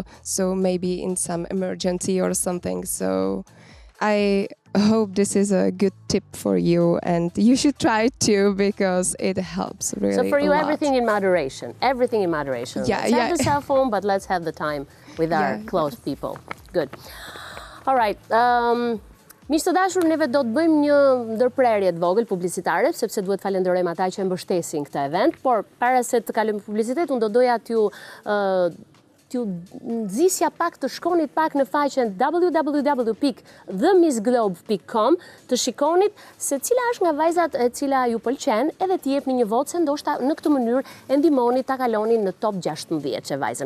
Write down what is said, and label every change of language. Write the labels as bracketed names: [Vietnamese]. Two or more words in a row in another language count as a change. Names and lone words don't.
[English] So maybe in some emergency or something. So I hope this is a good tip for you, and you should try it too because it helps really. So for you, a lot. everything in moderation. Everything in moderation. Yeah, let's have the cell phone, but let's have the time with our close people. Good. All right. [Albanian] Miq të dashur, neve do të bëjmë një ndërprerje të vogël publicitare, sepse duhet falenderojmë ata që e mbështesin këtë event, por para se të kalojmë publicitet, unë do doja t'ju nxisja pak, të shkonit pak në faqen www.themissglobe.com, të shikonit se cila është nga vajzat e cila ju pëlqen, edhe t'i jepni një votë, se ndoshta në këtë mënyrë e ndihmoni ta kaloni në top 16 që vajzën.